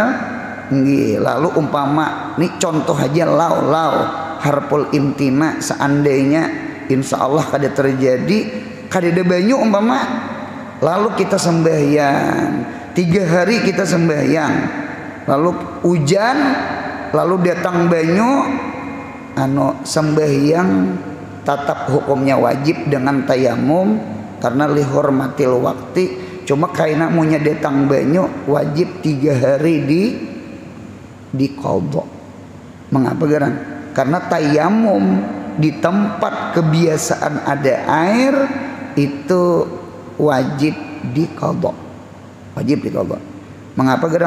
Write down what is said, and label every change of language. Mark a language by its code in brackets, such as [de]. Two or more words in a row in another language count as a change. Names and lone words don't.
[bjn] Lalu umpama nih contoh aja [ar] لو حرف امتناع, [bjn] seandainya [ar] إن شاء الله [bjn] kada terjadi, kada ada banyu umpama, lalu kita sembahyang 3 hari kita sembahyang, lalu hujan, lalu datang banyu, sembahyang tatap hukumnya wajib dengan tayamum karena lihormatil waktu. Cuma kaina munya datang banyu wajib 3 hari di qadha. Mengapa garang? [id] Karena tayamum di tempat kebiasaan ada air itu wajib di qadha. Wajib di qadha. Mengapa gerang?